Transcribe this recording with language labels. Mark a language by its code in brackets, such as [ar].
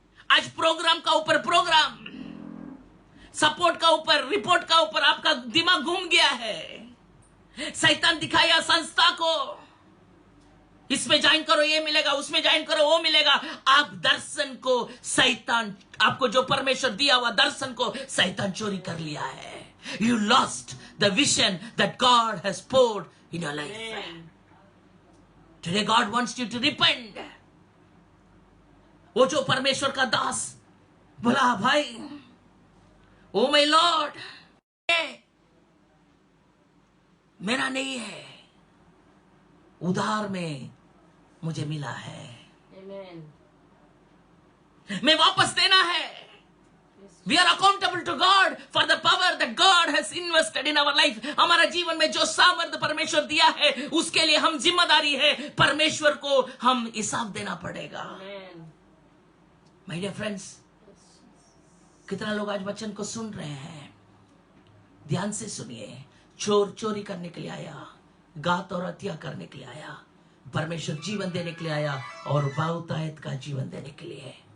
[hi] आज प्रोग्राम का ऊपर प्रोग्राम, सपोर्ट का ऊपर रिपोर्ट का ऊपर आपका दिमाग घूम गया है। शैतान दिखाया संस्था को, इसमें ज्वाइन करो ये मिलेगा, उसमें ज्वाइन करो वो मिलेगा। आप दर्शन को शैतान, आपको जो परमेश्वर दिया हुआ दर्शन को शैतान चोरी कर लिया है। [en] You lost the vision that God has poured in your life. Today God wants you to repent. [hi] वो जो परमेश्वर का दास बोला, भाई [en] oh my lord, [hi] मेरा नहीं है, उधार में मुझे मिला है, मैं वापस देना है। [en] We are accountable to God for the power that God has invested in our life. [hi] हमारा जीवन में जो सामर्थ्य परमेश्वर दिया है उसके लिए हम जिम्मेदारी है, परमेश्वर को हम हिसाब देना पड़ेगा। [en] my dear friends, [hi] कितना लोग आज वचन को सुन रहे हैं? ध्यान से सुनिए। चोर चोरी करने के लिए आया, घात और हत्या करने के लिए आया, परमेश्वर जीवन देने के लिए आया और बहुतायत का जीवन देने के लिए।